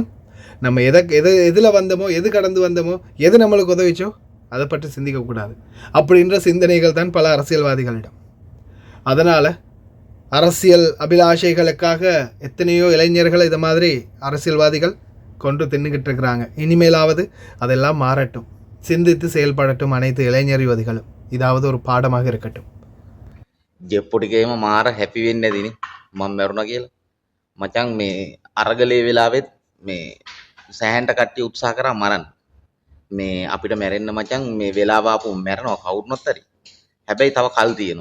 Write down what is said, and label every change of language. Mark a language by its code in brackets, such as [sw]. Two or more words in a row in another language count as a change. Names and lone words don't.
[ta] நம்ம எதில் வந்தோமோ, எது கடந்து வந்தோமோ, எது நம்மளுக்கு உதவிச்சோ அதை பற்றி சிந்திக்கக்கூடாது அப்படின்ற சிந்தனைகள் தான் பல அரசியல்வாதிகளிடம். அதனால் அரசியல் அபிலாஷைகளுக்காக எத்தனையோ இளைஞர்கள் இதை மாதிரி அரசியல்வாதிகள் கொண்டு தின்னுக்கிட்டு இருக்கிறாங்க. இனிமேலாவது அதெல்லாம் மாறட்டும், சிந்தித்து செயல்படட்டும் அனைத்து இளைஞர் யுவதிகளும். இதாவது ஒரு பாடமாக இருக்கட்டும். [si] ජෙප්පොටිකේම මාර හැපි වෙන්නේ නැතිනේ මම මැරුණා කියලා. මචං මේ අරගලේ වෙලාවෙත් මේ සෑහෙන්ට කට්ටිය උත්සාහ කරා මරන්න. මේ අපිට මැරෙන්න මචං මේ වෙලාව ආපු මැරෙනවා කවුරුනොත් හරි. හැබැයි තව කල් තියෙනවා.